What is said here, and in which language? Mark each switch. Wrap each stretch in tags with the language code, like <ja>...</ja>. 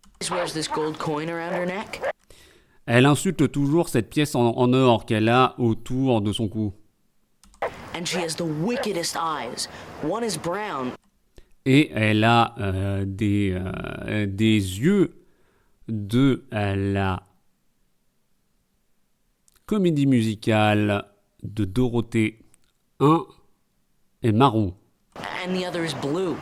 <en>wears this gold coin around her neck.</en> <fr>Elle insulte toujours cette pièce en or qu'elle a autour de son cou.</fr> <en>And she has the wickedest eyes. One is brown.</en> <fr>Et elle a des yeux de la comédie musicale de Dorothée. Un est marron</fr> <en>And the other is blue.</en>